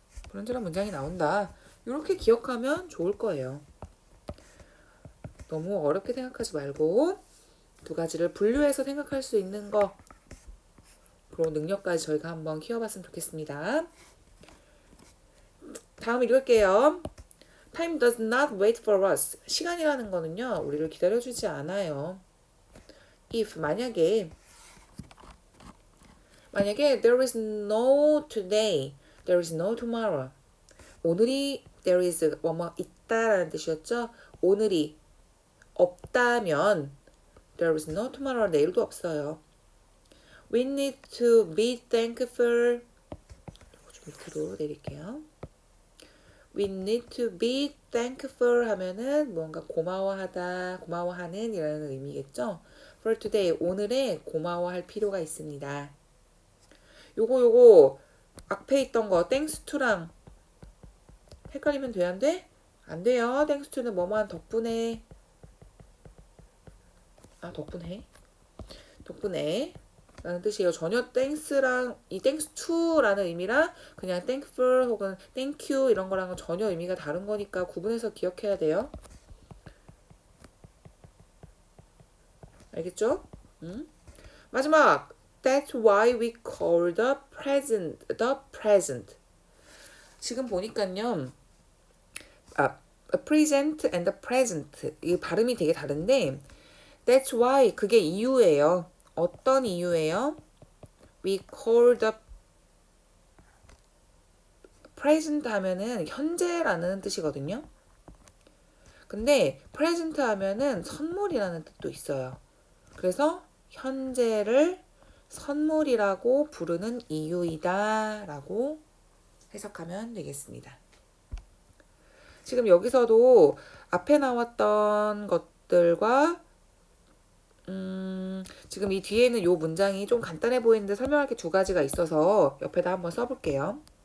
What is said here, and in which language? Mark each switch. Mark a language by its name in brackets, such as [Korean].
[Korean] 불완전한 문장이 나온다. 이렇게 기억하면 좋을 거예요. 너무 어렵게 생각하지 말고 두 가지를 분류해서 생각할 수 있는 거 그런 능력까지 저희가 한번 키워봤으면 좋겠습니다. 다음 읽을게요. [English] Time does not wait for us. [Korean] 시간이라는 거는요, 우리를 기다려주지 않아요. [English] If [Korean] 만약에 [English] there is no today, there is no tomorrow. [Korean] 오늘이 there is 뭐뭐 있다라는 뜻이었죠. 오늘이 없다면 [English] there is no tomorrow. [Korean] 내일도 없어요. [English] We need to be thankful. [Korean] 좀 밑으로 내릴게요. [English] We need to be thankful [Korean] 하면은 뭔가 고마워하는 이라는 의미겠죠. [English] For today, [Korean] 오늘에 고마워할 필요가 있습니다. 요거 앞에 있던 거 thanks to랑 헷갈리면 돼? 안 돼? 안 돼요. thanks to는 뭐뭐한 덕분에 덕분에 라는 뜻이에요. 전혀 thanks랑 이 thanks to라는 의미랑 그냥 thankful 혹은 thank you 이런 거랑은 전혀 의미가 다른 거니까 구분해서 기억해야 돼요. 알겠죠? 마지막 [English] That's why we call the present. [Korean] 지금 보니까요. [English] present and the present [Korean] 이 발음이 되게 다른데 [English] That's why [Korean] 그게 이유예요. 어떤 이유예요? [English] We call the present [Korean] 하면은 현재라는 뜻이거든요. 근데 present 하면은 선물이라는 뜻도 있어요. 그래서 현재를 선물이라고 부르는 이유이다 라고 해석하면 되겠습니다. 지금 여기서도 앞에 나왔던 것들과 지금 이 뒤에는 요 문장이 좀 간단해 보이는데 설명할 게 두 가지가 있어서 옆에다 한번 써볼게요.